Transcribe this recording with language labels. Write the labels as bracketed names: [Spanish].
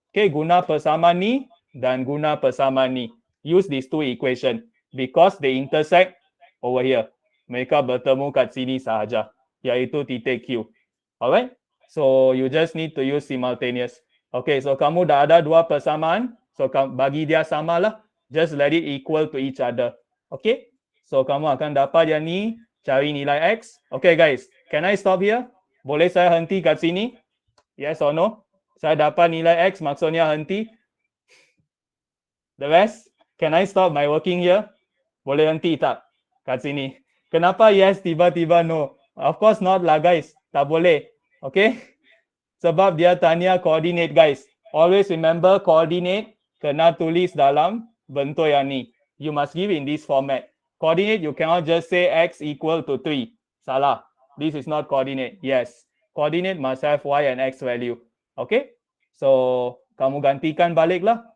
[English] Okay, [Malay] guna persamaan ni dan guna persamaan ni. [English] Use these two equation because they intersect over here. [Malay] Mereka bertemu kat sini sahaja, iaitu titik Q. Alright? [English] So you just need to use simultaneous. Okay, so [Malay] kamu dah ada dua persamaan. [English] So [Malay] bagi dia sama lah. [English] Just let it equal to each other. Okay? [Malay] So kamu akan dapat yang ni, cari nilai X. [English] Okay guys, can I stop here? [Malay] Boleh saya henti kat sini? [English] Yes or no? [Malay] Saya dapat nilai X, maksudnya henti. [English] The rest? Can I stop my working here? [Malay] Boleh henti tak kat sini? Kenapa yes tiba-tiba no? [English] Of course not [Malay] lah guys. Tak boleh. Okay? Sebab dia tanya coordinate guys. [English] Always remember [Malay] coordinate kena tulis dalam bentuk yang ni. [English] You must give in this format. Coordinate you cannot just say X equal to 3. [Malay] Salah. [English] This is not coordinate. Yes. Coordinate must have Y and X value. Okay? [Malay] So, kamu gantikan balik lah.